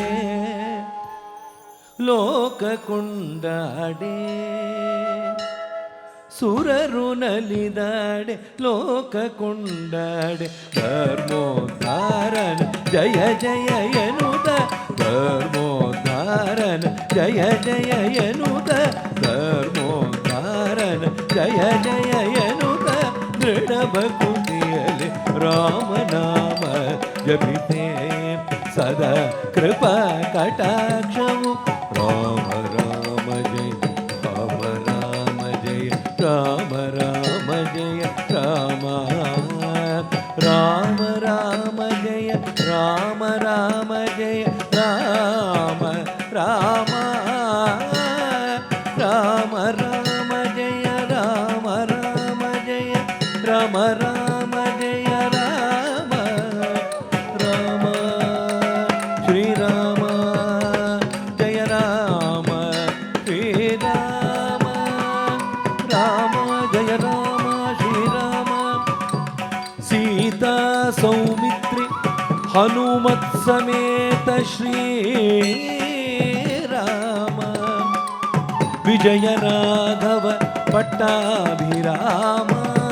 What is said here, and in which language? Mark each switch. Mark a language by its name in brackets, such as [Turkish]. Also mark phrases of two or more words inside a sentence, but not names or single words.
[Kannada] ಲೋಕ ಕೊಂಡಾಡೆ ಸುರರು ನಲಿದಾಡೆ ಲೋಕ ಕೊಂಡಾಡೆ ಧರ್ಮೋದ್ಧಾರನ ಜಯ ಜಯ ಎನ್ನುತ್ತ ಧರ್ಮೋದ್ಧಾರನ ಜಯ ಜಯ ಎನ್ನುತ್ತ ಧರ್ಮೋದ್ಧಾರನ ಜಯ ಜಯ ಎನ್ನುತ್ತ ದೃಢ ಭಕ್ತಿಯಲ್ಲಿ ರಾಮನಾಮ ಜಪಿತೆ ಸದಾ ಕೃಪಾ ಕಟಾಕ್ಷವು ರಾಮ ರಾಮ ಜಯ ರಾಮ ರಾಮ ಜಯ ರಾಮ ರಾಮ ಜಯ ರಾಮ ರಾಮ ರಾಮ ಜಯ ರಾಮ ರಾಮ ಜಯ ರಾಮ ರಾಮ [Sanskrit] ರಾಮ ರಾಮ ಜಯ ರಾಮ ರಾಮ ಜಯ ರಾಮ ರಾಮ ಜಯ ರಾಮ ರಾಮ ಶ್ರೀರಾಮ ಜಯ ರಾಮ ಶ್ರೀರಾಮ ರಾಮ ಜಯ ರಾಮ ಶ್ರೀರಾಮ ಸೀತಾ ಸೌಮಿತ್ರಿ ಹನುಮತ್ ಸಮೇತ ಶ್ರೀರಾಮ ವಿಜಯ ರಾಘವ ಪಟ್ಟಾಭಿರಾಮ